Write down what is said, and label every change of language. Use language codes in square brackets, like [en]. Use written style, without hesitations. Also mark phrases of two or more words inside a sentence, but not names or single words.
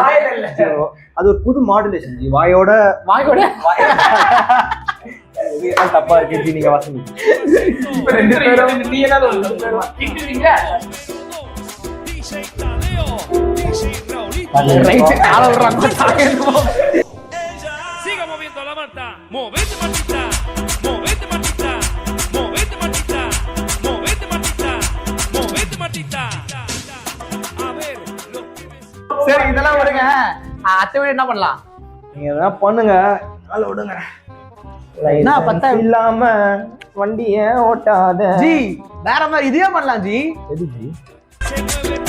[ta] அது ஒரு புது மாடுலேஷன் ஜி. வாயோட வாயோட இதெல்லாம் தப்பா இருக்கு ஜி, நீங்க வாசிங்க. இப்போ 2 பேரும் நீ என்ன திட்டுவீங்க? ரைட் ஆள விடுறாங்க தாக்கேன்னு [es] Siga moviendo la manta, movete matita, movete matita, movete matita, movete matita, movete matita. A ver, lo que me... [ta] சரி இதெல்லாம் விடுங்க. அத்தை வீடு என்ன பண்ணலாம்? நீங்க எதனா பண்ணுங்க, கால விடுங்க. என்ன பத்தா இல்லாம வண்டிய ஓட்டாத ஜி வேற மாதிரி இதே பண்ணலாம் ஜி. எது ஜி?